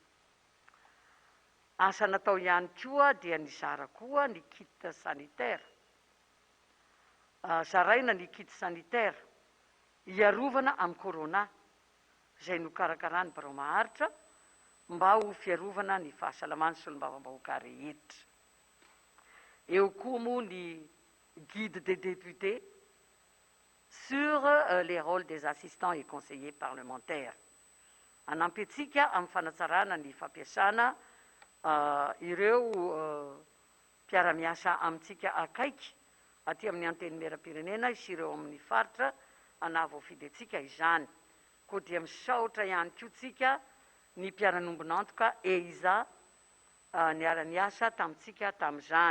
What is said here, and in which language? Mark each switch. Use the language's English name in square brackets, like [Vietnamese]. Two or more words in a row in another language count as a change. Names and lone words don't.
[Malagasy] Asa natao ihany koa dia nizara koa ny [French] kit sanitaire. [Malagasy] Zaraina ny [French] kit sanitaire [Malagasy] hiarovana amin'ny corona izay nokarakarany barao maharitra mba ho fiarovana ny fahasalaman'ny solombavam-bahoaka rehetra. Eo koa moa ny [French] guide des députés sur les rôles des assistants et conseillers parlementaires. [Malagasy] Anampy antsika amin'ny fanatsarana ny fampiasana ireo mpiara-miasa amintsika akaiky aty amin'ny antenimieram-pirenena sy ireo amin'ny faritra anavoafidy antsika izany. Koa dia misaotra ihany koa tsika ny mpiara-nombonantoka EISA niara-ny asa tamintsika tamin'izany.